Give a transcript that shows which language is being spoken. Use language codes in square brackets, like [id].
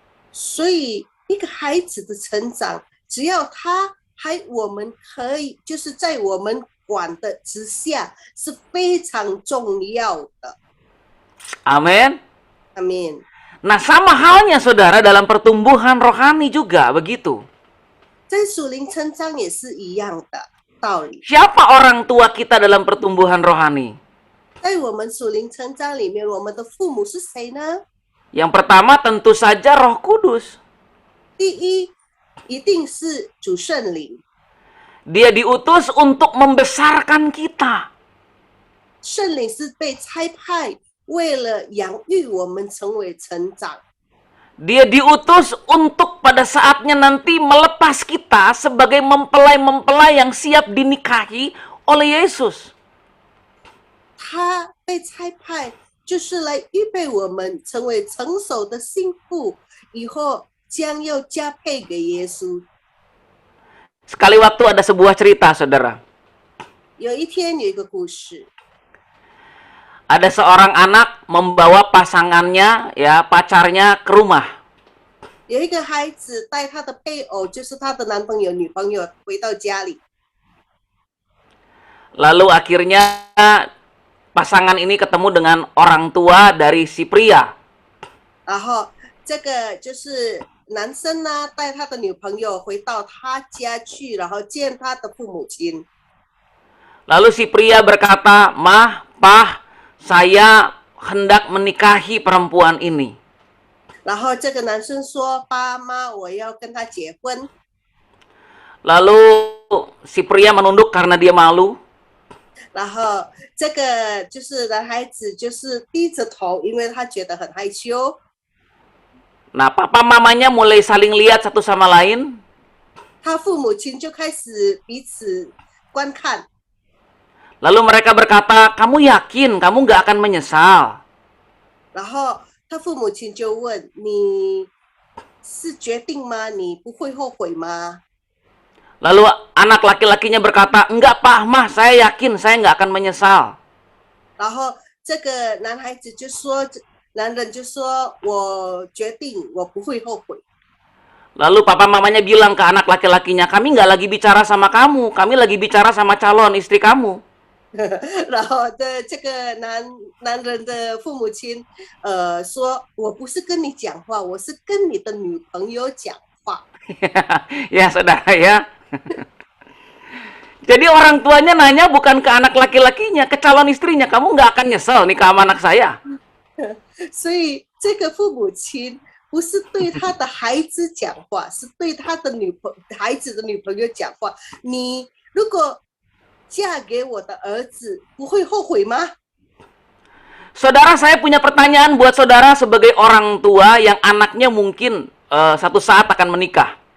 [zh] 所以一个孩子的成长，只要我们可以就是在我们管的之下，是非常重要的。 [id] Amin. [zh] 阿门。 [id] Nah sama halnya saudara dalam pertumbuhan rohani juga begitu. [zh] 在属灵成长也是一样的道理。 [id] Siapa orang tua kita dalam pertumbuhan rohani? [zh] 在我们属灵成长里面，我们的父母是谁呢？ [id] Yang pertama tentu saja Roh Kudus. [zh] 第一，一定是主圣灵。 [id] Dia diutus untuk membesarkan kita. [zh] 圣灵是被差派，为了养育我们成为成长。 [id] Dia diutus untuk pada saatnya nanti melepas kita sebagai mempelai-mempelai yang siap dinikahi oleh Yesus. [zh] 他被差派，就是来预备我们成为成熟的新妇，以后将要嫁配给耶稣。 [id] sekali waktu ada sebuah cerita, saudara. [zh] 有一天有一个故事， [id] Ada seorang anak membawa pasangannya, ya pacarnya ke rumah. [zh] 有一个孩子带他的配偶，就是他的男朋友、女朋友回到家里， [id] Lalu akhirnya pasangan ini ketemu dengan orang tua dari si pria. [zh] 然后这个就是男生呢带他的女朋友回到他家去，然后见他的父母亲。 [id] Lalu si pria berkata, "Mah, Pah, saya hendak menikahi perempuan ini." [zh] 然后这个男生说：“爸妈，我要跟他结婚。” [id] Lalu si pria menunduk karena dia malu. [zh] 然后这个就是男孩子就是低着头，因为他觉得很害羞。 [id] Nah, papa mamanya mulai saling lihat satu sama lain. [zh] 他父母亲就开始彼此观看， [id] Lalu mereka berkata, "Kamu yakin kamu nggak akan menyesal?" [zh] 然后他父母亲就问：“你是决定吗？你不会后悔吗？” [id] Lalu anak laki-lakinya berkata, "Enggak, Pak, Mah, saya yakin saya nggak akan menyesal." [zh] 然后这个男孩子就说：“男人就说我决定，我不会后悔。” [id] Lalu papa mamanya bilang ke anak laki-lakinya, "Kami nggak lagi bicara sama kamu, kami lagi bicara sama calon istri kamu." [zh] 然后这个男人的父母亲说：“我不是跟你讲话，我是跟你的女朋友讲话。” [id] Ya, saudara ya. Jadi orang tuanya nanya bukan ke anak laki-lakinya, ke calon istrinya, "Kamu nggak akan nyesel nikah sama anak saya?" [zh] 所以这个父母亲不是对他的孩子讲话，是对他的孩子的女朋友讲话。你如果嫁给我的儿子，不会后悔吗？ [id] Saudara, saya punya pertanyaan buat saudara sebagai orang tua yang anaknya mungkin satu saat akan menikah.